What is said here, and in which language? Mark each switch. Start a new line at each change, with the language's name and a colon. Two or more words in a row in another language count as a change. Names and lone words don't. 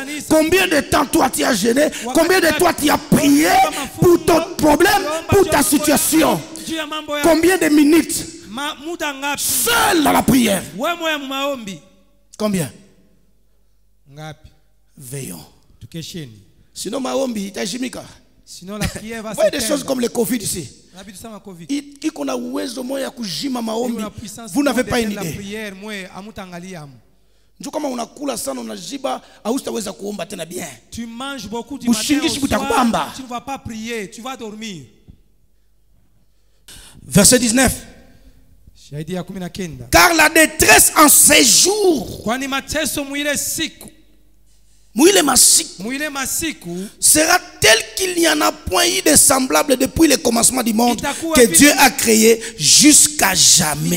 French: Combien de temps toi tu as gêné? Combien de temps tu as prié pour ton problème, pour ta situation? Combien de minutes seul dans la prière? Combien? Veillons. Sinon
Swahili: maombi itajimika.
French: Sinon la prière va se perdre. Des choses comme le Covid ici.
Swahili: iko na uwezo moja ya kujima maombi.
French: Vous n'avez pas une idée.
Swahili: Ndio kama unakula sana unajiba hautaweza kuomba tena bien.
French: Tu manges beaucoup du matin au soir, tu ne vas pas prier, tu vas dormir. Verset 19. Car la détresse en ces jours sera telle qu'il n'y en a point eu de semblable depuis le commencement du monde que Dieu a créé jusqu'à jamais.